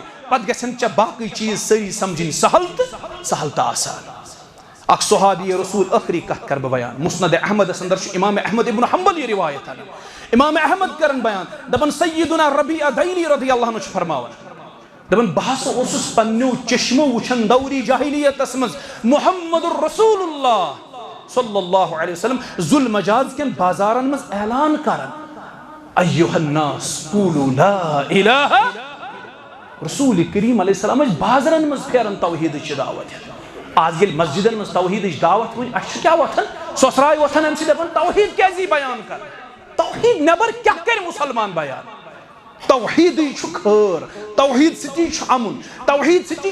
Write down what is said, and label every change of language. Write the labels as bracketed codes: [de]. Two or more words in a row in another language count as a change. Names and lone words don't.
[ks] پتہٕ گژھن ژےٚ باقٕے چیٖز سٲری سمجھِنۍ سہل تہٕ آسان اکھ صحابی رسول ٲخری کتھ کر بہٕ بیان مسند احمدس اندر چھُ امام احمد ابن حنبل یہ روایت امام احمد کرن بیان دپان سیدنا ربیعہ دیلی [ar] رضی اللہ عنہ [ks] چھُ فرماوان دپان بہٕ ہسا اوسُس پننیو چشمو وٕچھان دوری جاہلیتس منٛز [ar] محمد رسول اللہ صلی اللہ علیہ وسلم [ks] ذوالمجاز کٮ۪ن بازارن منٛز اعلان کران [ar] ایُّہا الناس قولوا لا الہ [ks] رسول کریم علیہ السلام ٲسۍ بازرن منٛز پھیران توحیدٕچ دعوت آز ییٚلہِ مسجدن منٛز توحیدٕچ دعوت ؤنۍ اَسہِ چھُ کیٛاہ وۄتھان سۄسراے وۄتھان اَمہِ سۭتۍ دپان توحید کیٛازِ یی بیان کران توحید نٮ۪بر کیٛاہ کرِ مُسلمان بیان توحیدٕے چھُ خٲر توحید سۭتی چھُ امُن توحید سۭتی